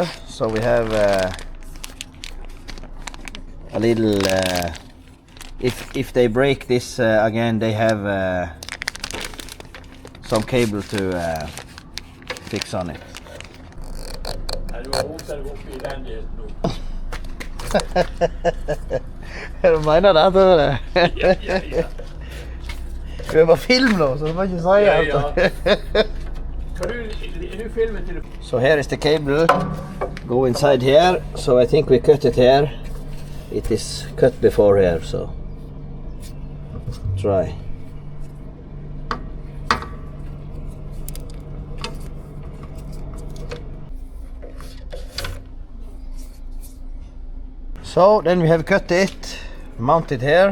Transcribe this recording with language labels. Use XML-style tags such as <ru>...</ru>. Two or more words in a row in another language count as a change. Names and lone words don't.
<en>So we have a little, if they break this again, they have some cable to fix on it.</en> <no>Du mener det, Tore? Ja. Vi var film nå, så du må ikke si alt.</no> <en>So here is the cable, go inside here, so I think we cut it here. It is cut before here, so try. So then we have cut it, mounted here.</en>